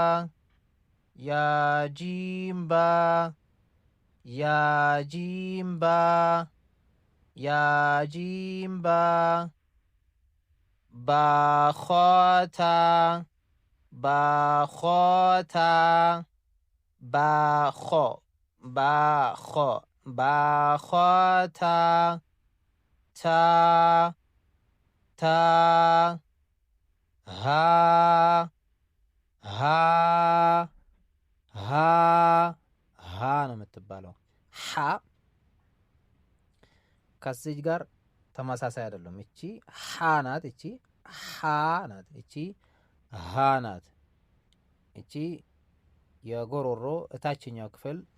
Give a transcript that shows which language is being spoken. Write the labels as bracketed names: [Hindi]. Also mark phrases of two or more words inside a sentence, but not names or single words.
[Amharic] ያጂምባ ያጂምባ ያጂምባ ባኾታ ባኾታ ባኾ ባኾ ባኾታ ታ ታ ሃ ሃ ሃ ሃ ነው የምትባለው። ሓ ከዚህ ጋር ተመሳሳይ አይደለም። እቺ ሓ ናት፣ እቺ ሓ ናት፣ እቺ ሃ ናት። እቺ የጎሮሮ እታችኛው ክፍል